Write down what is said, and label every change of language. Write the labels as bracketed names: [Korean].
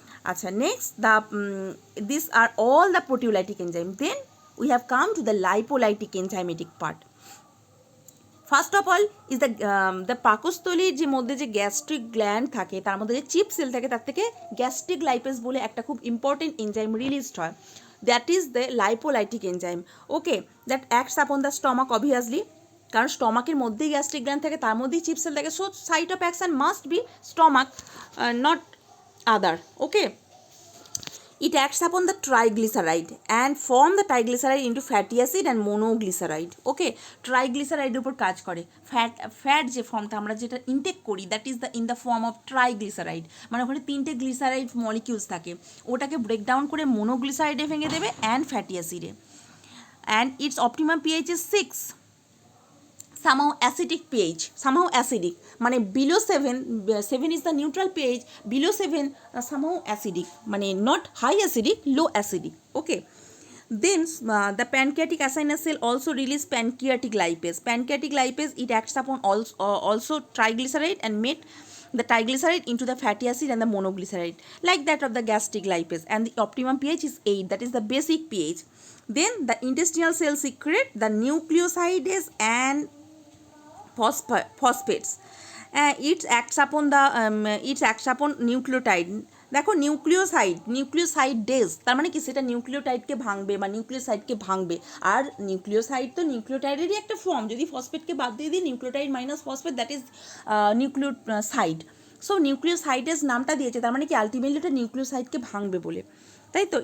[English] Acha, next the these are all the proteolytic enzyme. Then we have come to the lipolytic enzymatic part. [Bangla] First of all is the পাকস্থলীর যে মধ্যে যে gastric gland থাকে তার মধ্যে যে chip sell থাকে তার থেকে গ্যাস্ট্রিক লাইপেজ বলে একটা খুব ইম্পর্টেন্ট এনজাইম রিলিজড হয়, that is the lipolytic enzyme. [English] okay, that acts upon the stomach obviously, [Bangla] কারণ স্টমাকের মধ্যেই গ্যাস্ট্রিক গ্ল্যান্ড থাকে, তার মধ্যেই চিপ সেল থাকে, [English] So site of action must be stomach, not other. Okay, it acts upon the triglyceride and form the triglyceride into fatty acid and monoglyceride. Okay, triglyceride [Bangla] উপর কাজ করে, fat যে ফর্মটা আমরা যেটা ইনটেক করি [English] that is the in the form of triglyceride, [Bangla] মানে ওখানে 3টে গ্লিসারাইড মলিকিউলস থাকে, ওটাকে ব্রেকডাউন করে মোনোগ্লিসারাইডে ভেঙে দেবে [English] And fatty অ্যাসিডে, and its optimum pH is 6, somehow acidic pH, somehow acidic, মানে below 7, 7 is the neutral pH, below 7 somehow acidic, মানে not high acidic, low acidic. Okay, then the pancreatic acinus cell also release pancreatic lipase. Pancreatic lipase, it acts upon also triglyceride and made the triglyceride into the fatty acid and the monoglyceride, like that of the gastric lipase, and the optimum pH is 8, that is the basic pH. Then the intestinal cells secrete the nucleosides and phosphates. It acts upon nucleotide. [Bangla] দেখো নিউক্লিওসাইডেজ তার মানে কি, সেটা নিউক্লিওটাইডকে ভাঙবে বা নিউক্লিওসাইডকে ভাঙবে, আর nucleoside তো নিউক্লিওটাইডেরই একটা ফর্ম, যদি ফসফেটকে বাদ দিয়ে দিই nucleotide minus phosphate that is nucleoside. So নিউক্লিওসাইডেজ নামটা দিয়েছে, তার মানে কি আলটিমেটলি ওটা নিউক্লিওসাইডকে ভাঙবে বলে, তাই তো।